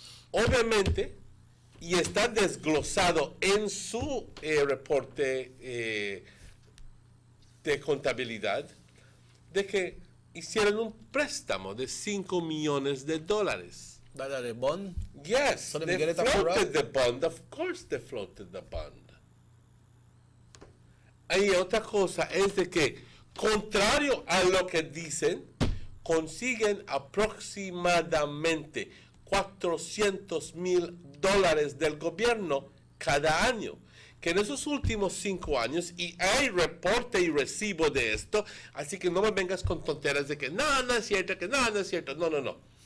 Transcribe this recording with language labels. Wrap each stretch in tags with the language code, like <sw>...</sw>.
<es>Obviamente, y está desglosado en su reporte de contabilidad, de que hicieron un préstamo de 5 millones de dólares.</es> <en>¿That the bond? Yes, So they get it floated the bond. Of course they floated the bond.</en> <es>Y otra cosa es de que, contrario a lo que dicen, consiguen aproximadamente $400,000 del gobierno cada año. Que en esos últimos 5 años, y hay reporte y recibo de esto, así que no me vengas con tonteras de que no es cierto, que no es cierto. No.</es>